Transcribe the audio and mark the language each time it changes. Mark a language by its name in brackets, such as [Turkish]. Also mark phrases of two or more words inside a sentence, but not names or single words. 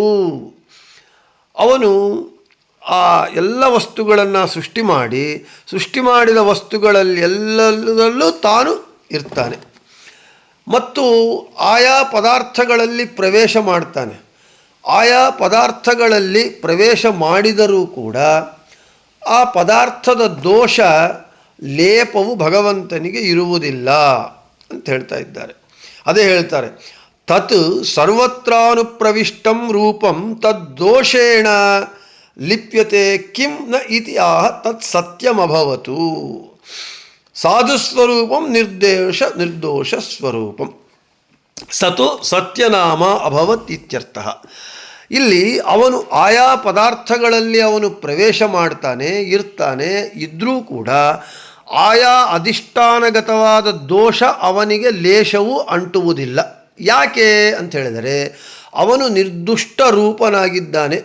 [Kannada] ಅವನು ಆ ಎಲ್ಲ ವಸ್ತುಗಳನ್ನು ಸೃಷ್ಟಿ ಮಾಡಿದ ವಸ್ತುಗಳಲ್ಲಿ ಎಲ್ಲದರಲ್ಲೂ ತಾನು ಇರ್ತಾನೆ ಮತ್ತು ಆಯಾ ಪದಾರ್ಥಗಳಲ್ಲಿ ಪ್ರವೇಶ ಮಾಡ್ತಾನೆ. ಆಯಾ ಪದಾರ್ಥಗಳಲ್ಲಿ ಪ್ರವೇಶ ಮಾಡಿದರೂ ಕೂಡ ಆ ಪದಾರ್ಥದ ದೋಷ ಲೇಪವು ಭಗವಂತನಿಗೆ ಇರುವುದಿಲ್ಲ ಅಂತ ಹೇಳ್ತಾ ಇದ್ದಾರೆ. ಅದೇ ಹೇಳ್ತಾರೆ, [Sanskrit] ತತ್ ಸರ್ವತ್ರಾನುಪ್ರವಿಷ್ಟಂ ರೂಪಂ ತದ್ದೋಷೇಣ ಲಿಪ್ಯತೆ ಕಿಂ ನ ಇತಿ ಆಹ ತತ್ ಸತ್ಯಮಭವತು. ಸಾಧುಸ್ವರೂಪಂ ನಿರ್ದೋಷ ಸ್ವರೂಪಂ ಸತು ಸತ್ಯನಾಮ ಅಭವತ್ ಇತ್ಯರ್ಥಃ. [Kannada] ಇಲ್ಲಿ ಅವನು ಆಯಾ ಪದಾರ್ಥಗಳಲ್ಲಿ ಅವನು ಪ್ರವೇಶ ಮಾಡ್ತಾನೆ, ಇರ್ತಾನೆ, ಇದ್ದರೂ ಕೂಡ ಆಯಾ ಅಧಿಷ್ಠಾನಗತವಾದ ದೋಷ ಅವನಿಗೆ ಲೇಷವೂ ಅಂಟುವುದಿಲ್ಲ. ಯಾಕೆ ಅಂತ ಹೇಳಿದರೆ ಅವನು ನಿರ್ದುಷ್ಟ ರೂಪನಾಗಿದ್ದಾನೆ.